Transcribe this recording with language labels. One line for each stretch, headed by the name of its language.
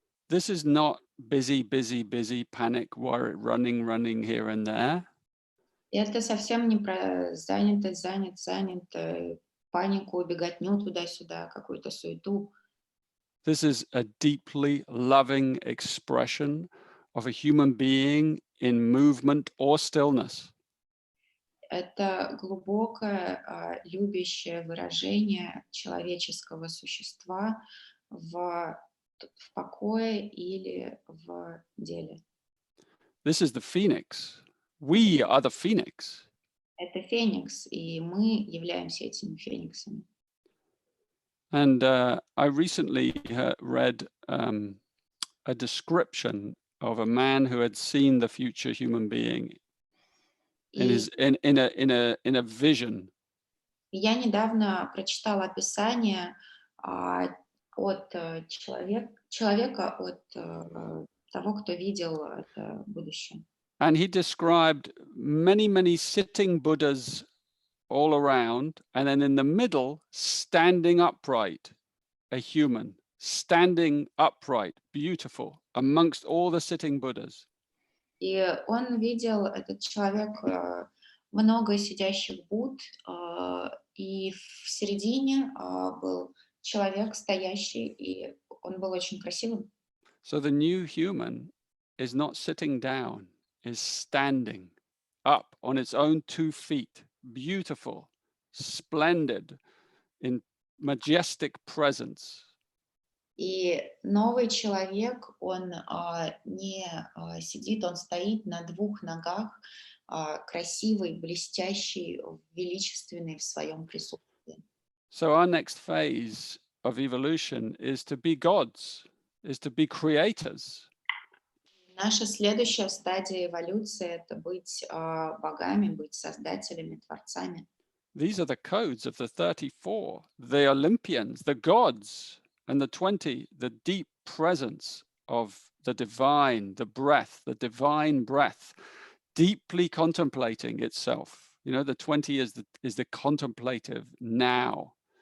English: This is not busy, busy, busy, panic, worry, running here and there.
Russian: И это совсем не про занятость, занят, панику, беготню туда-сюда, какую-то суету.
English: This is a deeply loving expression of a human being in movement or stillness.
Russian: Это глубокое, любящее выражение человеческого существа в покое или в деле.
English: This is the phoenix. We are the phoenix.
Russian: Это феникс, и мы являемся этими фениксами.
English: And I recently read a description of a man who had seen the future human being in
Russian: И
English: his in a vision.
Russian: я недавно прочитала описание от человека, от того, кто видел это будущее.
English: And he described many sitting Buddhas all around, and then in the middle, standing upright, a human, standing upright, beautiful, amongst all the sitting Buddhas.
Russian: И он видел, этот человек, много сидящих Будд, и в середине был человек стоящий, и он был очень красивым.
English: So the new human is not sitting down, is standing up on its own 2 feet, beautiful, splendid, in majestic presence.
Russian: И новый человек, он не сидит, он стоит на 2 ногах, красивый, блестящий, величественный в своем присутствии.
English: So our next phase of evolution is to be gods, is to be creators.
Russian: Наша следующая стадия эволюции — это быть богами, быть создателями, творцами.
English: These are the codes of the 34, the Olympians, the gods, and the 20, the deep presence of the divine, the divine breath, deeply contemplating itself. You know, the 20 is the contemplative now.